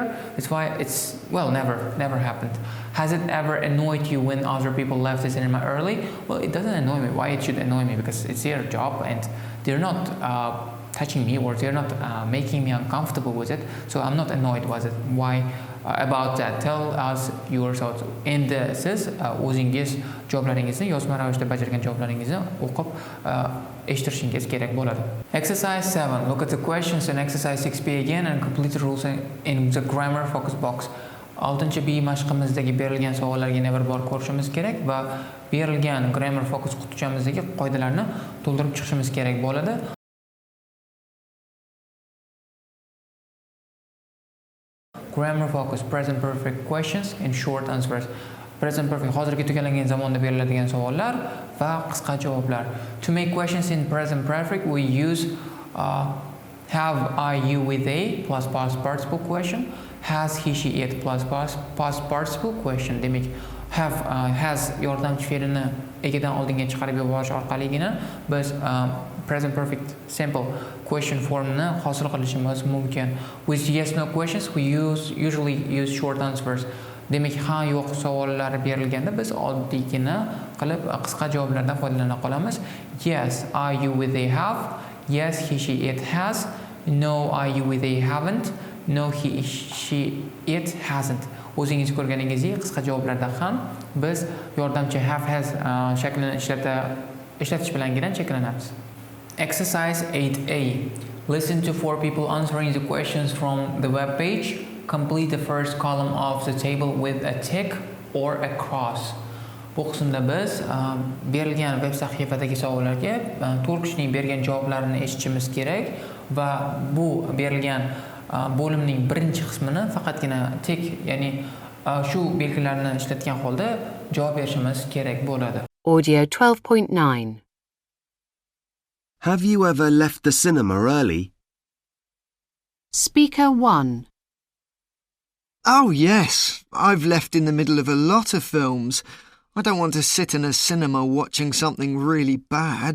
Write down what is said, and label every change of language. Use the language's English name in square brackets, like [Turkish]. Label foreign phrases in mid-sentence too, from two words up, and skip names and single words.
[English] That's why it's, well, never happened. Has it ever annoyed you when other people left the cinema early? Well, it doesn't annoy me. Why it should annoy me? Because it's their job and they're not touching me or they're not making me uncomfortable with it. So I'm not annoyed with it. Why? About that, tell us your thoughts. [Uzbek] Endi siz o'zingiz javoblaringizni yozma ravishda bajargan javoblaringizni o'qib eshittirishingiz kerak bo'ladi. [English] Exercise 7. Look at the questions in exercise 6B again and complete the rules in the grammar focus box. [Uzbek] 6-B mashqimizdagi berilgan savollarga yana bir bor ko'rishimiz kerak va berilgan [English] grammar focus [Uzbek] qutichamizdagi qoidalarni to'ldirib chiqishimiz kerak bo'ladi. [English] Grammar focus, present perfect questions and short answers. Present perfect [Uzbek] hozirgi tugallangan zamonda beriladigan savollar va qisqa javoblar. [English] To make questions in present perfect, we use have, I, you with a plus past participle question, has, he, she, it plus past participle question. [Uzbek] Demak, has yordamchi fe'lini egidan oldinga chiqarib yuborish orqaligina biz [English] present perfect simple question [Uzbek] formini hosil qilishimiz mumkin. [English] With yes no questions we usually use short answers. [Uzbek] Demak, ha yo'q savollari berilganda biz oddiygina qilib qisqa javoblardan foydalana qolamiz. [English] Yes, are you with they have? Yes, he she it has. No, are you with they haven't? No, he she it hasn't. [Uzbek] O'zingiz ko'rganingizdek qisqa javoblarda ham biz yordamchi [English] have has [Uzbek] shaklini ishlatish bilangina cheklanamiz. [English] Exercise 8A. Listen to 4 people answering the questions from the web page. Complete the first column of the table with a tick or a cross. [Uzbek] Bu qismda biz berilgan web sahifadagi savollarga 4 kishining bergan javoblarini eshitishimiz kerak va bu berilgan bo'limning birinchi qismini faqatgina tick, ya'ni shu belgilarni ishlatgan holda javob berishimiz kerak bo'ladi. [English] Audio 12.9. Have you ever left the cinema early? Speaker 1. Oh, yes. I've left in the middle of a lot of films. I don't want to sit in a cinema watching something really bad.